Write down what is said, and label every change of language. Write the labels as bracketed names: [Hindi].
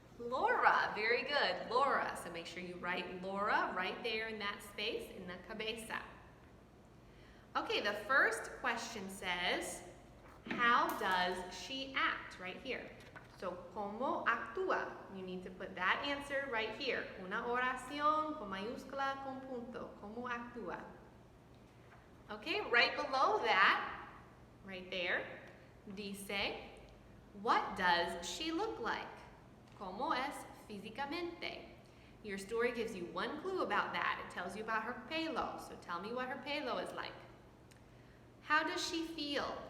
[English] Laura, very good, Laura. So make sure you write Laura right there in that space in the cabeza. Okay, the first question says, how does she act? Right here. So, [Spanish] ¿cómo actúa? [English] You need to put that answer right here. [Spanish] Una oración con mayúscula con punto. ¿Cómo actúa? [English] Okay, right below that, right there, dice, what does she look like? [Spanish] ¿Cómo es físicamente? [English] Your story gives you one clue about that. It tells you about her pelo. So tell me what her pelo is like. How does she feel?